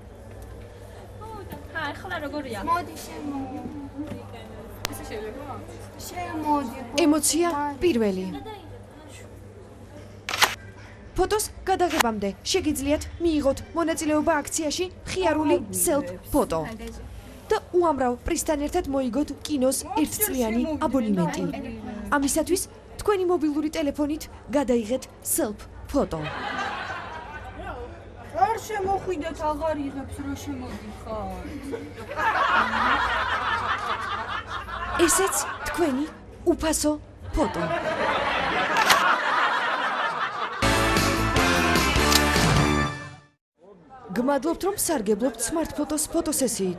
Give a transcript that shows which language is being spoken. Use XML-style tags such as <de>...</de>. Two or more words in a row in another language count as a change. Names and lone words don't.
<ka>ახლა როგორია? მოდი ესე შეიძლება? შემოდი. ემოცია პირველი. ფოტოს გადაღებამდე შეგიძლიათ მიიღოთ მონაწილეობა აქციაში ხიარული</ka> <en>self photo.</en> <ka>და უამრავ პრიზთან ერთად მოიგოთ კინოს ერთწლიანი აბონემენტი. ამისათვის თქვენი მობილური ტელეფონით გადაიღეთ</ka> <en>self photo.</en> <ka>არ შემოხვიდეთ, აღარ იღებს რა შემოდიხარ. ესეც თქვენი უფასო ფოტო. გმადლობთ, რომ სარგებლობთ Smart Photos ფოტოსესიით.</ka>